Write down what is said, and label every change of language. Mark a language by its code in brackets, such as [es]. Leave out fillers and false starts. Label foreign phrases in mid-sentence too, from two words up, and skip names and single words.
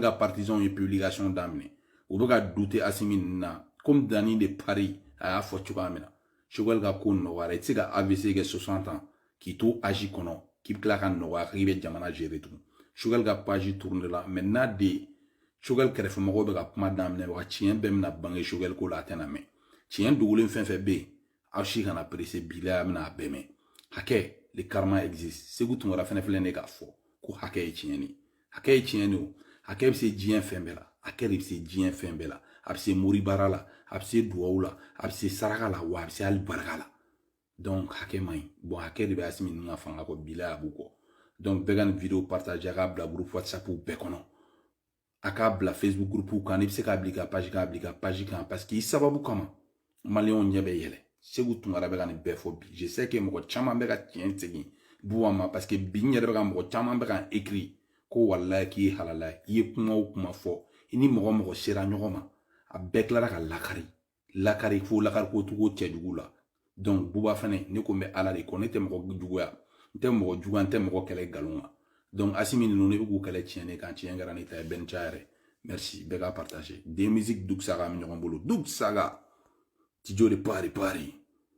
[bm] ka partisans ye publication daminɛ u bɛ ka douter Asimi ninnu na comme Dani de Paris a y'a fɔ cogoya min na Choguel ka ko nɔgɔyara i tɛ se ka AVC kɛ 60 ans k'i to âge kɔnɔ k'i bɛ tila ka nɔgɔya k'i bɛ jamana gérer tugun Choguel ka [fr] page tourne [bm] la maintenant de Choguel kɛrɛfɛmɔgɔw bɛ ka kuma daminɛ wa tiɲɛ bɛɛ bɛna bange Choguel ko la a tɛna mɛn tiɲɛ dogolen fɛn fɛn bɛ yen aw si kana pressé bi la a bɛna a bɛɛ mɛn hakɛ le karma existe Segu Tunkara fɛnɛ filɛ ne k'a fɔ ko hakɛ ye tiɲɛ ni hakɛ ye tiɲɛ ni o hakɛ bɛ se diɲɛ fɛn bɛɛ la hakɛ de bɛ se diɲɛ fɛn bɛɛ la a bɛ se moribara la a bɛ se duwawu la a bɛ se saraka la wa a bɛ se hali barika la donc hakɛ man ɲi bon hakɛ de bɛ Asimi ninnu ka fanga kɔ bi la a b'u kɔ donc bɛɛ ka nin vidéo partager a k'a bila groupe WhatsApp bɛɛ kɔnɔ a k'a bila Facebook groupe kan n'i bɛ se k'a bila i ka page kan parce que i sababu kama maliyɛnw ɲɛ bɛ yɛlɛ Segu Tunkara bɛ ka nin bɛɛ fɔ bi [fr] je sais que [bm] mɔgɔ caman bɛ ka tiɲɛ segin buwa ma parce que bi n yɛrɛ bɛ ka mɔgɔ caman bɛ ka écrit ko walayi k'i ye halala ye i ye kuma o kuma fɔ i ni mɔgɔ mɔgɔ sera ɲɔgɔn ma a bɛɛ tilara ka lakari fo lakari ko tugu cɛjugu la donc buba fɛnɛ ne ko n bɛ ala de kɔ ne tɛ mɔgɔ juguya n tɛ mɔgɔ juguya n tɛ mɔgɔ kɛlɛ nkalon kan donc Asimi ninnu ne bɛ k'u kɛlɛ tiɲɛ ne kan tiɲɛ kɛra ne ta ye bɛɛ ni ca yɛrɛ merci bɛɛ ka [fr] partager des musiques [bm] Doug Saga bɛ ɲɔgɔn bolo Doug Saga studio de Paris